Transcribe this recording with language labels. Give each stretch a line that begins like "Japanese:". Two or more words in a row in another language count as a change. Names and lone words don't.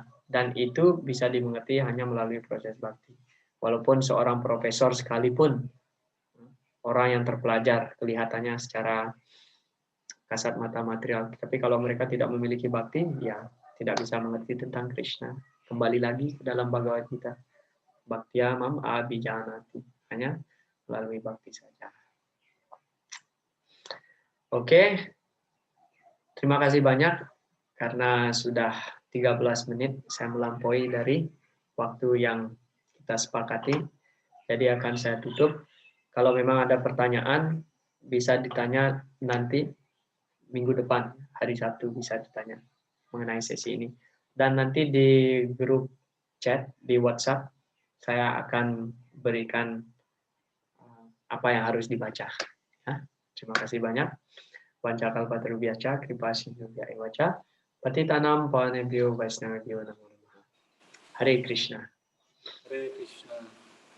Indonesian: Dan itu bisa dimengerti hanya melalui proses bakti. Walaupun seorang profesor sekalipun, orang yang terpelajar kelihatannya secara kasat mata material. Tapi kalau mereka tidak memiliki bakti, ya tidak bisa mengerti tentang Krishna. Kembali lagi ke dalam Bhagavad Gita.
Sanskrit: Bhaktiya mam abhijanati.
Indonesian: Hanya melalui bakti saja. Oke. Terima kasih banyak. Karena sudah 13 menit saya melampaui dari waktu yang kita sepakati. Jadi akan saya tutup. Kalau memang ada pertanyaan, bisa ditanya nanti. Minggu depan, hari Sabtu bisa ditanya mengenai sesi ini. Dan nanti di grup chat, di WhatsApp, saya akan berikan apa yang harus dibaca. Terima kasih banyak.
Sanskrit: Wancakalpatarubhyaca, kripasindhubhya evaca, patitanam pavanebhyo vaishnavebhyo namo namaha. Hare Krishna. Hare Krishna.